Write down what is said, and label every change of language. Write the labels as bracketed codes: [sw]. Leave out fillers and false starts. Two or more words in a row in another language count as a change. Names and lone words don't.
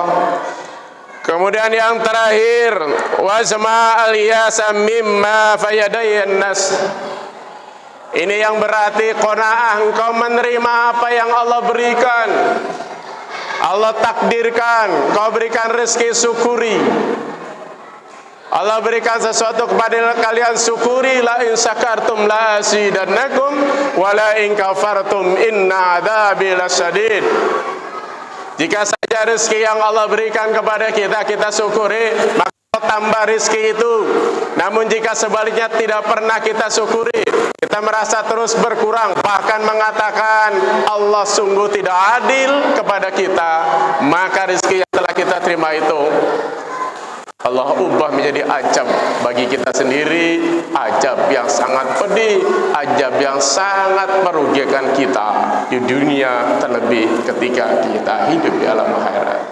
[id] Kemudian yang terakhir, [ar] واليأس مما في أيدي الناس. [id] Ini yang berarti qanaah, engkau menerima apa yang Allah berikan. Allah takdirkan, kau berikan rezeki, syukuri. Allah berikan sesuatu kepada kalian, syukuri. [ar] لئن شكرتم لأزيدنكم ولئن كفرتم إن عذابي لشديد. [id] Jika saja rezeki yang Allah berikan kepada kita, kita syukuri, maka tambah rezeki itu. Namun jika sebaliknya tidak pernah kita syukuri, kita merasa terus berkurang, bahkan mengatakan Allah sungguh tidak adil kepada kita, maka rezeki yang telah kita terima itu Allah ubah menjadi ajab bagi kita sendiri, ajab yang sangat pedih, ajab yang sangat merugikan kita di dunia, terlebih ketika kita hidup di alam akhirat.